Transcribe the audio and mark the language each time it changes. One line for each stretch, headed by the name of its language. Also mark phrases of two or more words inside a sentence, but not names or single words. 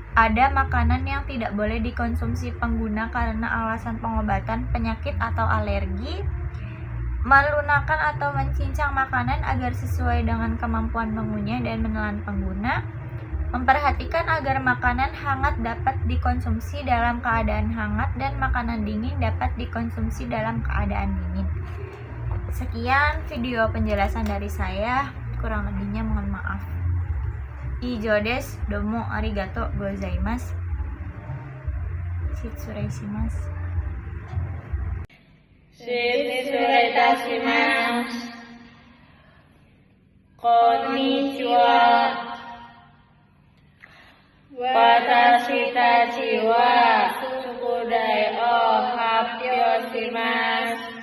Indonesian: ada makanan yang tidak boleh dikonsumsi pengguna karena alasan pengobatan penyakit atau alergi, melunakkan atau mencincang makanan agar sesuai dengan kemampuan mengunyah dan menelan pengguna, memperhatikan agar makanan hangat dapat dikonsumsi dalam keadaan hangat dan makanan dingin dapat dikonsumsi dalam keadaan dingin. Sekian video penjelasan dari saya, kurang lebihnya mohon maaf.
Japanese: 以上です、どうもありがとうございます. 失礼します. 失礼いたします. こんにちは. 私たちは宿題を発表します.